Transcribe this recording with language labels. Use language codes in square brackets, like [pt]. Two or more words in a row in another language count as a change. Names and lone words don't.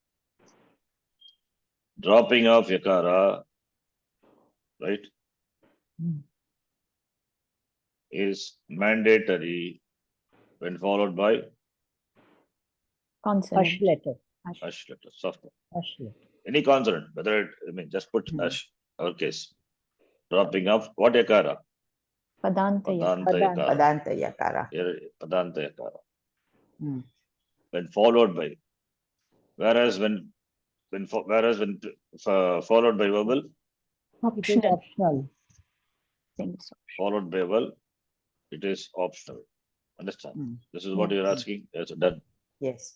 [en] Dropping of yakara, right, is mandatory when followed by Consonant. ash letter. ash letter, soft. Ash letter. Any consonant, whether it, just put ash, our case. Dropping of what yakara? [sa] Padanta yakara. Padanta yakara. Padanta yakara. Here, Padanta yakara. [en] when followed by. Whereas when followed by vowel, It is Optional. optional. Things. followed by vowel, it is optional. Understand? Mm. This is what Yeah. you're asking. Yes, done. Yes.